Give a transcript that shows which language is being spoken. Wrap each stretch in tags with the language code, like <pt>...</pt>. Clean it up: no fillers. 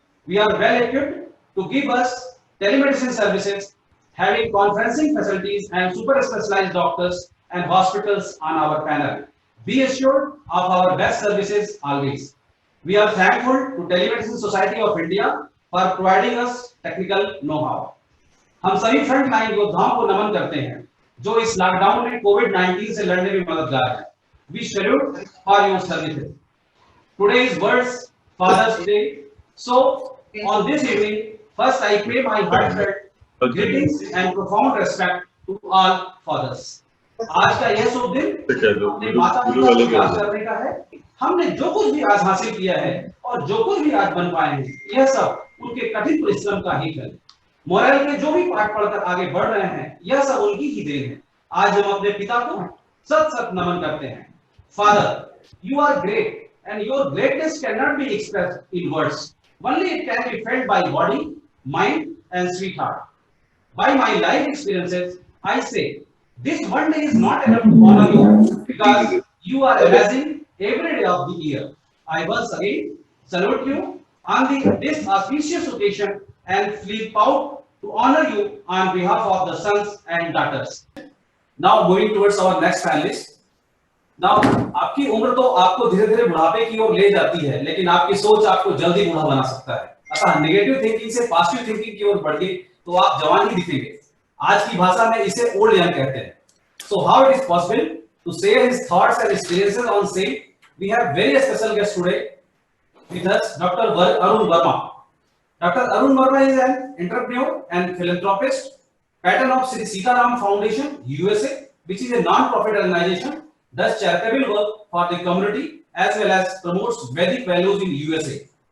<en>We are well equipped to give us telemedicine services, having conferencing facilities and super specialized doctors and hospitals on our panel. Be assured of our best services always. We are thankful to Telemedicine Society of India for providing us technical know-how.</en> <hi>हम सभी front line योद्धाओं को नमन करते हैं जो इस lockdown में कोविड-19 से लड़ने में मददगार हैं.</hi> <en>We salute for your services. Today is World's Father's Day. So on this evening, first I pay my heartfelt greetings and profound respect to all fathers.</en> <hi>आज का यह शुभ दिन अपने माता पिता को याद करने का है. हमने जो कुछ भी आज हासिल किया है और जो कुछ भी आज बन पाए हैं, यह सब उनके कठिन परिश्रम का ही फल है. मोरल के जो भी पाठ पढ़कर आगे बढ़ रहे हैं, यह सब उनकी ही देन है. आज हम अपने पिता को सत सत नमन करते हैं.</hi> <en>Father, you are great and your greatness cannot be expressed in words. Only it can be felt by body, mind and sweetheart. By my life experiences, I say, this one day is not enough to honor you because you are amazing every day of the year. I once again salute you on this auspicious occasion and feel proud to honor you on behalf of the sons and daughters. Now moving towards our next panelist.</en> <hi>Now आपकी उम्र तो आपको धीरे-धीरे बुढ़ापे की ओर ले जाती है, लेकिन आपकी सोच आपको जल्दी बूढ़ा बना सकता है. अतः नेगेटिव थिंकिंग से पॉजिटिव थिंकिंग की ओर बढ़िए तो आप जवान ही दिखेंगे. आज की भाषा में इसे ओल्ड यंग कहते हैं.</hi> <en>So how it is possible to share his thoughts and experiences on same? We have very special guest today with us, Dr. Arun Verma. Dr. Arun Verma is an entrepreneur and philanthropist, patron of Sri Sitaram Foundation, USA, which is a non-profit organization, does charitable work for the community as well as promotes Vedic values in USA.</en>